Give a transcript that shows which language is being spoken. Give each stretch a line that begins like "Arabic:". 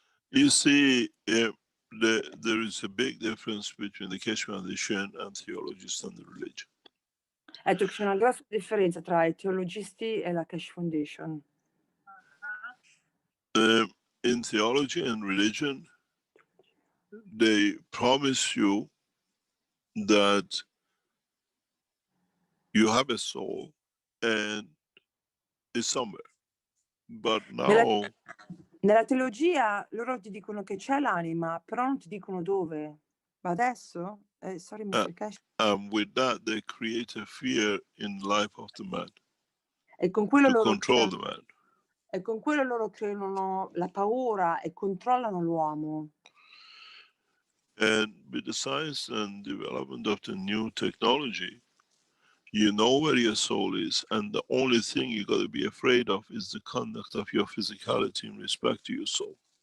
English: You see, there is a big difference between the Keshe Foundation and theologists and the religion.
Italian: Ha detto che c'è una grossa differenza tra i teologisti e la Keshe Foundation.
English: In theology and religion, they promise you that you have a soul and it's somewhere. But now,
Italian: nella teologia loro ti dicono che c'è l'anima, però non ti dicono dove. Ma adesso,
English: sorry,
Italian: Mr. Keshe.
English: with that, they create a fear in the life of the man
Italian: E con quello
English: to control the man.
Italian: E con quello loro creano la paura e controllano l'uomo.
English: And with the science and development of the new technology, you know where your soul is, and the only thing you got to be afraid of is the conduct of your physicality in respect to your soul.